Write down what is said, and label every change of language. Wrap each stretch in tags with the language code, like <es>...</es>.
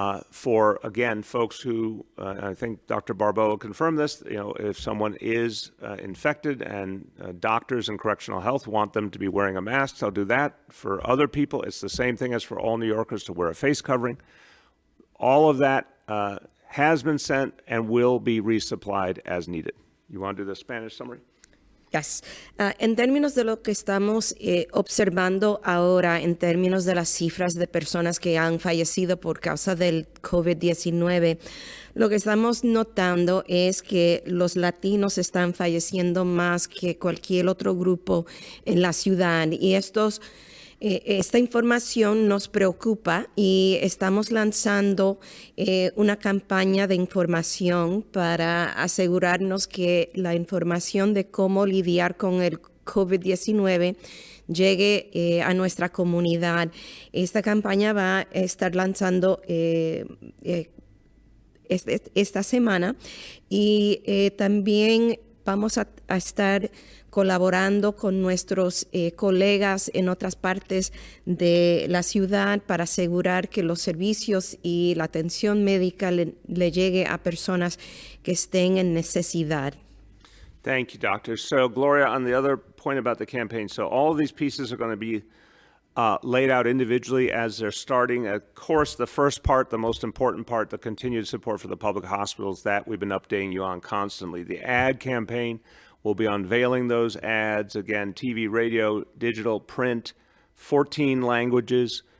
<en>For, again, folks who, I think Dr. Barbeau will confirm this, if someone is infected and doctors in correctional health want them to be wearing a mask, they'll do that. For other people, it's the same thing as for all New Yorkers to wear a face covering. All of that has been sent and will be resupplied as needed. You want to do the Spanish summary? Yes.</en> <es>En términos de lo que estamos observando ahora, en términos de las cifras de personas que han fallecido por causa del COVID-19, lo que estamos notando es que los latinos están falleciendo más que cualquier otro grupo en la ciudad. Y esta información nos preocupa y estamos lanzando una campaña de información para asegurarnos que la información de cómo lidiar con el COVID-19 llegue a nuestra comunidad. Esta campaña va a estar lanzando esta semana y también vamos a estar colaborando con nuestros colegas en otras partes de la ciudad para asegurar que los servicios y la atención médica le llegue a personas que estén en necesidad.</es> <en>Thank you, Doctor. So, Gloria, on the other point about the campaign, so all of these pieces are going to be laid out individually as they're starting. Of course, the first part, the most important part, the continued support for the public hospitals, that we've been updating you on constantly. The ad campaign, we'll be unveiling those ads, again, TV, radio, digital, print, 14 languages.</en>